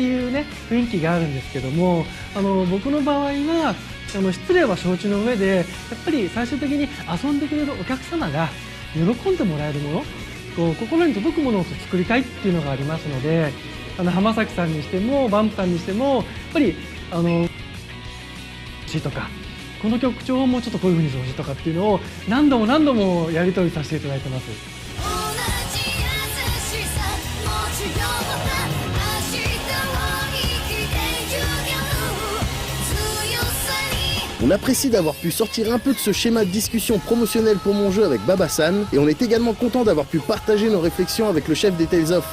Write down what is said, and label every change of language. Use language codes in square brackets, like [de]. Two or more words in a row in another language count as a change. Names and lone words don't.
[ja] いうね雰囲気があるんですけども、僕の場合は失礼は承知の上でやっぱり最終的に遊んでくれるお客様が喜んでもらえるもの、こう心に届くものを作りたいっていうのがありますので、浜崎さんにしてもバンプさんにしてもやっぱりとかこの曲調をもうちょっとこういう風にしてほしいとかっていうのを何度も何度もやり取りさせていただいてます。 [fr] On apprécie d'avoir pu sortir un peu de ce schéma de discussion promotionnel pour mon jeu avec Babasan, et on est également content d'avoir pu partager nos réflexions avec le chef des Tales of.